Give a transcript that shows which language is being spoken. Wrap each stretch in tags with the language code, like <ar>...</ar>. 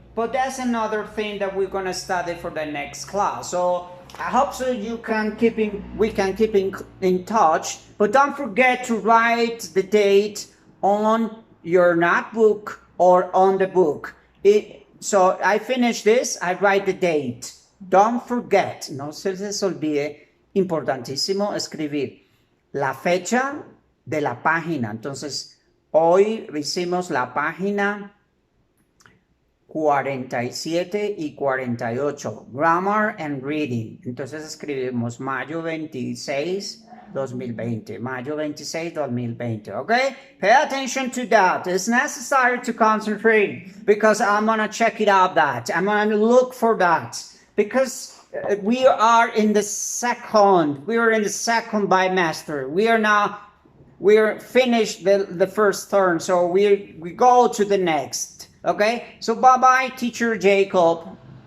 <en>But that's another thing that we're gonna study for the next class. So I hope so we can keep in touch. But don't forget to write the date on your notebook or on the book. So I finish this, I write the date. Don't forget,</en> <es>no se les olvide, importantísimo escribir la fecha de la página. Entonces, hoy hicimos la página 47 y 48, Grammar and Reading. Entonces escribimos mayo 26 2020. Mayo 26, 2020. Okay?</es> <en>Pay attention to that. It's necessary to concentrate because I'm going to check it out that. I'm going to look for that because we are in the second bimester. We're finished the first term, so we go to the next. Okay? So bye-bye, teacher Jacob.</en>